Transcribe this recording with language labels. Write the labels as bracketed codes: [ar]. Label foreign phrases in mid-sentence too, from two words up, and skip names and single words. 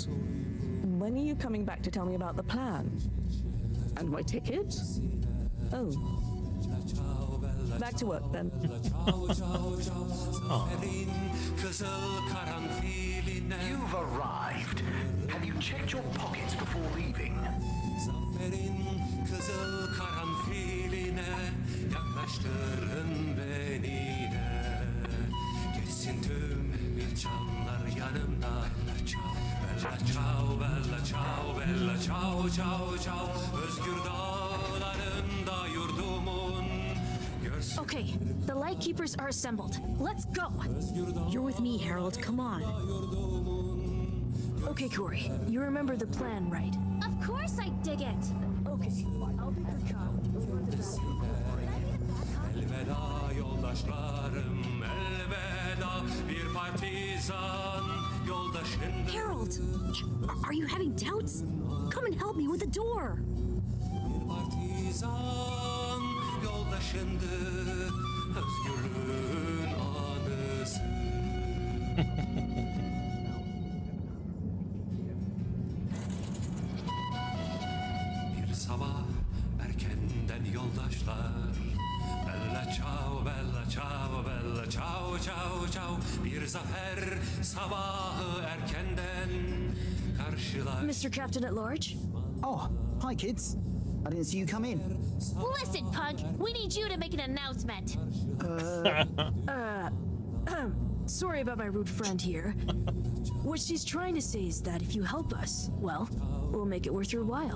[en] When are you coming back to tell me about the plan? And my ticket? Oh. Back to work then. You've arrived. Have you checked your pockets before leaving? [tr] Kızıl karanfiline yaklaştırın beni de. Geçsin tüm geçanlar yanımda. [it] Bella ciao, bella ciao, bella ciao, ciao, ciao. [tr] Özgür dağlarında yurdumun. [en] Okay, the Lightkeepers are assembled. Let's go. You're with me, Harold. Come on. Okay, Corey, you remember the plan, right? Of course I dig it. Okay, I'll be the cop. [tr] Elveda yoldaşlarım, elveda bir partizan yoldaşın. [en] Harold! Are you having doubts? Come and help me with the door! [tr] Partizan yoldaşındı, özgürlüğün anısı. Bir sabah erkenden yoldaşlar. [it] Bella ciao, bella ciao, bella ciao, ciao, ciao. [tr] Bir zafer sabahı erkenden karşılar. [en] Mr. Captain at Large? Oh, hi kids. I didn't see you come in. Listen, Pug, we need you to make an announcement. Sorry about my rude friend here. What she's trying to say is that if you help us, well, we'll make it worth your while.